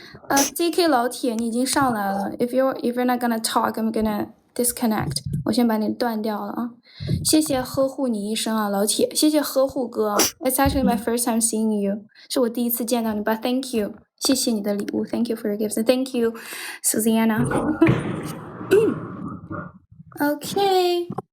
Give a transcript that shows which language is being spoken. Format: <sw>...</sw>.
<zh>CK 老铁，你已经上来了。</zh> <en>If you're not gonna talk, I'm gonna disconnect.</en> <zh>我先把你断掉了啊。谢谢呵护你一生啊，老铁。谢谢呵护哥。</zh> <en>It's actually my first time seeing you.</en> <zh>是我第一次见到你，</zh> <en>but thank you.</en> <zh>谢谢你的礼物</zh> <en>Thank you for your gifts. Thank you, Susanna. Okay.</en>